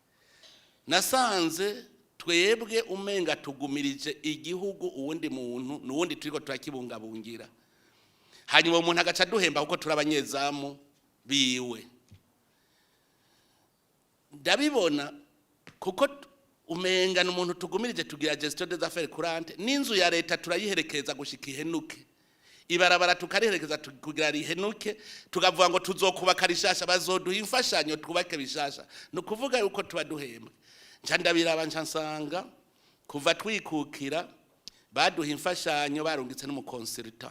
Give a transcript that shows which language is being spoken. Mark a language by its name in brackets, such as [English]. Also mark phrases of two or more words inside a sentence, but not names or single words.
[Rundi] Nasanze twebwe umenga tugumirije igihugu uwundi muntu n'uwundi turiko turakibungabungira, hanyuma umuntu agaca duhemba kuko turabanyezamu biwe. Ndabibona kuko umenga n'umuntu tugumirije tugira [French] gestion des affaires courantes, [Rundi] n'inzu ya leta turayiherekeza gushika ihenuke, ibarabara tukariherekeza kugira rihenuke, tugavuga ngo tuzokubaka rishasha, bazoduha imfashanyo twubake bishasha. No kuvuga yuko tuba duhemba. Nca ndabiraba nca nsanga kuva twikukira baduha imfashanyo barungitse n'umukonsultant.